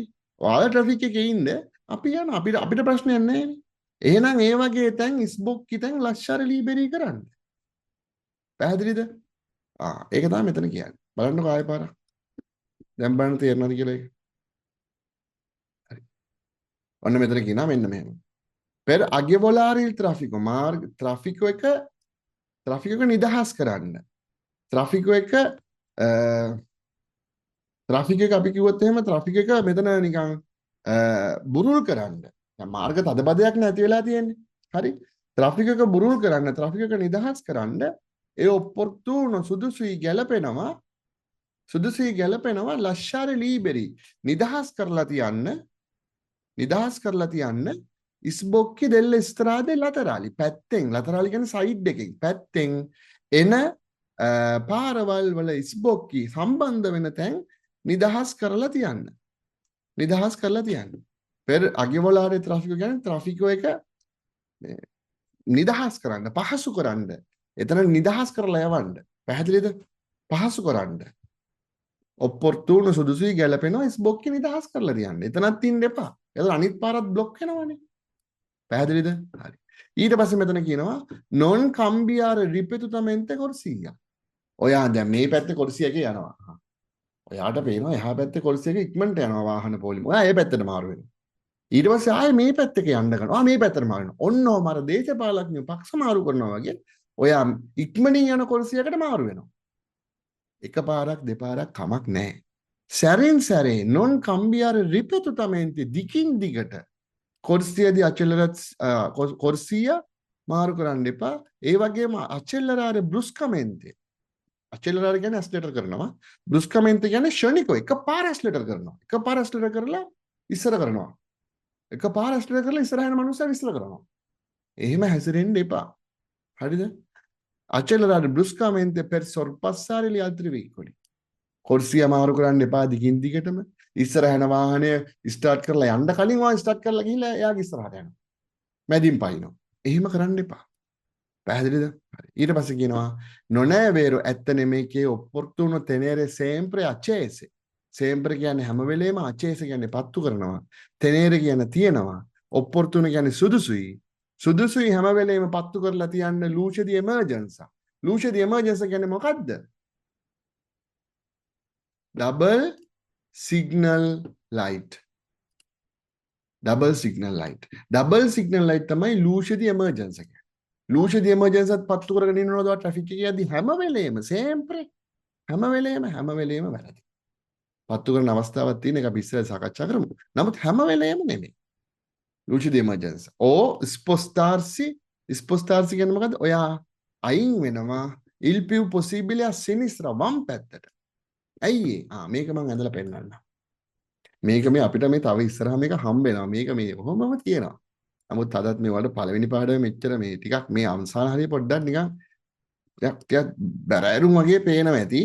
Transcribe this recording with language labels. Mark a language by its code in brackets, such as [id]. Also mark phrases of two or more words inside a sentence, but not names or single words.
[si] ඔයාලා ට්‍රැෆික් එකේ ඉන්න අපි යන අපිට ප්‍රශ්නයක් නැහැනේ. එහෙනම් ඒ වගේ තැන් ස්බොක්කි තැන් [it] lasciare liberi [si] කරන්න. පැහැදිලිද? ඒක තමයි මෙතන කියන්නේ. බලන්නකෝ ආයෙ පාරක්. දැන් බලන්න තේරෙනවද කියලා ඒක. හරි. ඔන්න මෙතන කියනවා මෙන්න මෙහෙම. [it] per agevvolare il traffico [si] මාර්ග ට්‍රැෆික් එක නිදහස් කරන්න. ට්‍රැෆික් එක අපි කිව්වොත් එහෙම ට්‍රැෆික් එක මෙතන නිකන් බුරුල් කරන්න. දැන් මාර්ග තදබදයක් නැති වෙලා තියෙන්නේ. හරි. ට්‍රැෆික් එක බුරුල් කරන්න, ට්‍රැෆික් එක නිදහස් කරන්න ඒ ඔප්පොර්තුනෝ සුදුසුයි ගැලපෙනවා [it] lasciare liberi [si] නිදහස් කරලා තියන්න [it] sbocchi delle strade laterali laterali [si] කියන්නේ සයිඩ් එකකින් පැත්තෙන් එන පාරවල් වල ඉස්බොක්කි සම්බන්ධ වෙන තැන් නිදහස් කරලා තියන්න. [it] per agevvolare traffico [si] කියන්නේ ට්‍රැෆික් එක නිදහස් කරන්න, පහසු කරන්න. එතන නිදහස් කරලා යවන්න. පැහැදිලිද? පහසු කරන්න. ඔප්පොර්තුන සුදුසුයි ගැලපෙනවා ස්බොක්කි නිදහස් කරලා තියන්න. එතනත් ඉන්න එපා. එතන අනිත් පාරත් බ්ලොක් වෙනවනේ. පැහැදිලිද? හරි. ඊට පස්සේ මෙතන කියනවා [it] non cambiare ripetutamente corsia. [si] ඔයා දැන් මේ පැත්තේ corsia එකේ යනවා. ඔයාට පේනවා එහා පැත්තේ corsia එක ඉක්මනට යනවා වාහන පොලිම. ඔයා ඒ පැත්තට මාරු වෙනවා. ඊට පස්සේ ආයේ මේ පැත්තක යන්න ගන්නවා. මේ පැත්තට මාරු වෙනවා. ඔන්නෝම අර දේශපාලඥයෝ පක්ෂ මාරු කරනවා වගේ ඔයා ඉක්මනින් යන corsia එකට මාරු වෙනවා. එක පාරක් දෙපාරක් කමක් නැහැ. සැරෙන් සැරේ [it] non cambiare ripetutamente [si] දිගින් දිගට corsiadi corsia මාරු කරන්න එපා. ඒ වගේම [it] accelerare bruscamente [si] accelerare කියන්නේ accelerator කරනවා. bruscamente කියන්නේ ෂණිකව එකපාර accelerator කරනවා. එකපාර accelerator කරලා ඉස්සර කරනවා. එකපාර accelerator කරලා ඉස්සරහ යන මනුස්සයා ඉස්සර කරනවා. එහෙම හැසිරෙන්න එපා. හරිද? [it] accelerare bruscamente per sorpassare gli altri veicoli. [si] corsia මාරු කරන්න එපා දිගින් දිගටම. ඉස්සරහ යන වාහනය ස්ටාර්ට් කරලා යන්න කලින් වාහනේ ස්ටාර්ට් කරලා ගිහිල්ලා එයාගේ ඉස්සරහට යනවා. මැදින් පයින්නවා. එහෙම කරන්න එපා. පැහැදිලිද? හරි. ඊට පස්සේ කියනවා [it] non è vero [si] ඇත්ත නෙමෙයි [it] che opportuno tenere sempre accese. [si] sempre කියන්නේ හැම වෙලේම accese කියන්නේ පත්තු කරනවා. tenere කියන්නේ තියනවා. opportuno කියන්නේ සුදුසුයි. සුදුසුයි හැම වෙලේම පත්තු කරලා තියන්න [it] luce di emergenza. [si] luce di emergenza කියන්නේ මොකද්ද? [en] double signal light. double signal light [si] තමයි [it] luce di emergenza [si] කියන්නේ. [it] luce di emergenza [si] පත්තු කරගෙන ඉන්නවද ට්‍රැෆික් එකේ යද්දි හැම වෙලේම sempre හැම වෙලේම වැරදි. පත්තු කරන අවස්ථාවක් තියෙන එක අපි ඉස්සෙල්ලා සාකච්ඡා කරමු. නමුත් හැම වෙලේම නෙමෙයි. [it] luce di emergenza. [si] spostarsi කියන්නේ මොකද්ද? ඔයා අයින් වෙනවා [it] il più possibile a sinistra [si] වම් පැත්තට. ඇයි මේක මම ඇඳලා පෙන්නන්න. මේක මේ අපිට මේ තව ඉස්සරහා මේක හම්බ වෙනවා. මේක මේ කොහොමම තියෙනවා. නමුත් අදත් මේ වල පළවෙනි පාඩමේ මෙච්චර මේ ටිකක් මේ අවසාන හරිය පොඩ්ඩක් නිකන් ටිකක් බැරෑරුම් වගේ පේනවා ඇති.